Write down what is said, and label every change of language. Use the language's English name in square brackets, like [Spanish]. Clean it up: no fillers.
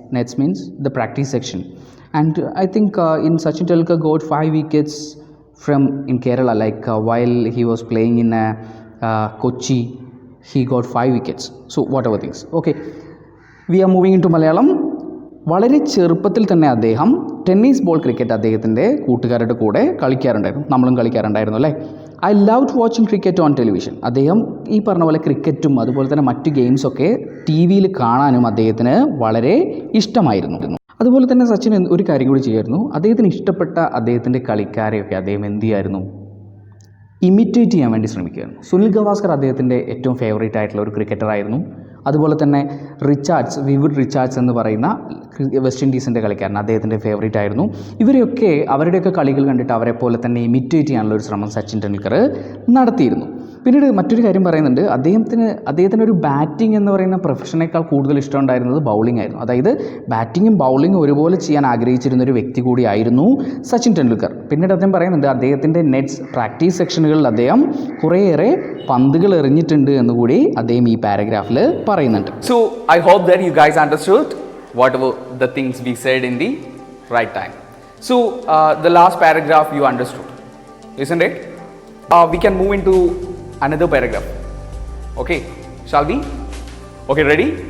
[English] Nets means the practice section, and I think in Sachin Tendulkar got 5 wickets from in Kerala. Like while he was playing in Kochi, he got 5 wickets. So whatever things. Okay, we are moving into Malayalam. [Malayalam] വളരെ ചെറുപ്പത്തിൽ തന്നെ അദ്ദേഹം tennis ball cricket അദ്ദേഹത്തിൻ്റെ കൂട്ടുകാരുടെ കൂടെ കളിക്കാറുണ്ടായിരുന്നു, നമ്മളും കളിക്കാറുണ്ടായിരുന്നു അല്ലേ. [English] I loved watching cricket on television. [Malayalam] അദ്ദേഹം ഈ പറഞ്ഞ പോലെ ക്രിക്കറ്റും അതുപോലെ തന്നെ മറ്റ് ഗെയിംസൊക്കെ ടി വിയിൽ കാണാനും അദ്ദേഹത്തിന് വളരെ ഇഷ്ടമായിരുന്നു. അതുപോലെ തന്നെ സച്ചിൻ ഒരു കാര്യം കൂടി ചെയ്യായിരുന്നു. അദ്ദേഹത്തിന് ഇഷ്ടപ്പെട്ട അദ്ദേഹത്തിൻ്റെ കളിക്കാരെയൊക്കെ അദ്ദേഹം എന്ത് ചെയ്യായിരുന്നു, ഇമിറ്റേറ്റ് ചെയ്യാൻ വേണ്ടി ശ്രമിക്കുകയായിരുന്നു. സുനിൽ ഗവാസ്കർ അദ്ദേഹത്തിൻ്റെ ഏറ്റവും ഫേവറേറ്റ് ആയിട്ടുള്ള ഒരു ക്രിക്കറ്ററായിരുന്നു. അതുപോലെ തന്നെ വിവിഡ് റിച്ചാർഡ്സ് എന്ന് പറയുന്ന വെസ്റ്റ് ഇൻഡീസിൻ്റെ കളിക്കാരൻ അദ്ദേഹത്തിൻ്റെ ഫേവറേറ്റ് ആയിരുന്നു. ഇവരെയൊക്കെ അവരുടെയൊക്കെ കളികൾ കണ്ടിട്ട് അവരെ പോലെ തന്നെ ഇമിറ്റേറ്റ് ചെയ്യാനുള്ള ഒരു ശ്രമം സച്ചിൻ ടെണ്ടുൽക്കർ നടത്തിയിരുന്നു. പിന്നീട് മറ്റൊരു കാര്യം പറയുന്നുണ്ട്, അദ്ദേഹത്തിന് ഒരു ബാറ്റിംഗ് എന്ന് പറയുന്ന പ്രൊഫഷനേക്കാൾ കൂടുതൽ ഇഷ്ടമുണ്ടായിരുന്നത് ബൗളിംഗ് ആയിരുന്നു. അതായത് ബാറ്റിങ്ങും ബൗളിങ്ങും ഒരുപോലെ ചെയ്യാൻ ആഗ്രഹിച്ചിരുന്ന ഒരു വ്യക്തി കൂടിയായിരുന്നു സച്ചിൻ ടെണ്ടുൽക്കർ. പിന്നീട് അദ്ദേഹം പറയുന്നുണ്ട്, അദ്ദേഹത്തിൻ്റെ നെറ്റ്സ് പ്രാക്ടീസ് സെക്ഷനുകളിൽ അദ്ദേഹം കുറേയേറെ പന്തുകൾ എറിഞ്ഞിട്ടുണ്ട് എന്നുകൂടി അദ്ദേഹം ഈ പാരഗ്രാഫിൽ പറയുന്നുണ്ട്. [English] So I hope that you guys understood whatever the things we said in the right time. So the last paragraph you understood, isn't it? We can move into another paragraph. Okay, shall we? Okay, ready?